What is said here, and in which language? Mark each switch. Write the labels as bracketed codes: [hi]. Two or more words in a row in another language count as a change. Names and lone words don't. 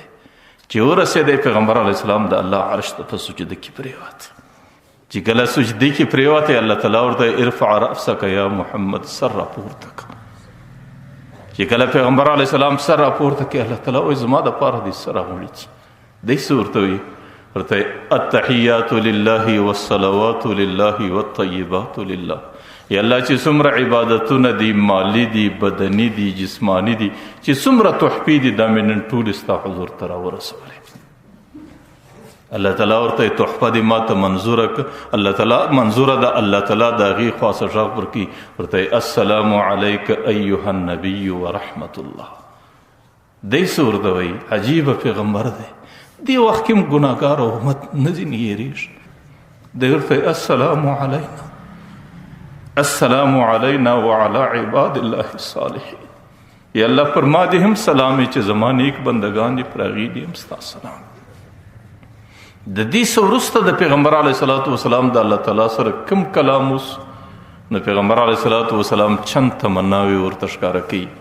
[ps] چې ورسېدی پیغمبر [ar] علیه السلام [ps] د الله عرش ته په سجده کې پرېوت. چې کله سجدې کې پرېوتی، الله تعالی ورته [ar] ارفع رأسک یا محمد، [ps] سر راپورته کړه. چې کله پیغمبر [ar] علیه السلام [ps] سر راپورته کړي، الله تعالی وایي زما دپاره دې څه راغوړي. دی څه ورته وایي؟ ورته [ar] التحیات لله والصلوات لله والطیبات لله. [ps] یا الله چې څومره عبادتونه دي، مالی دي، بدني دي، جسمانی دي، چې څومره تحفې دي، دا مې نن ټولې ستا حضور ته راورسولې. الله تعالی ورته تحفه دې ما ته منظوره کړه. الله تعالی منظوره ده، الله تعالی د هغې خوا څه غږ ورکړي، ورته [ar] السلام علیک ایها النبی ورحمت الله. [ps] دی څه ورته وایي؟ عجیبه پیغمبر دی، دی وخت کې هم ګناهګار او امت نه ځینې هېرېږي. دی ورته [ar] السلام علینا، السلام علینا وعلى عباد الله الصالحین. [ps] یا الله پر ما دې هم سلام چې زما نیک بندگان دي، پر هغې دې هم ستا سلام. د دې څه وروسته د پیغمبر [ar] علیه الصلاة والسلام [ps] د الله تعالی سره کوم کلام اوس، نو پیغمبر [ar] علیه الصلاة والسلام [ps] چند تمناوې ورته ښکاره کوي.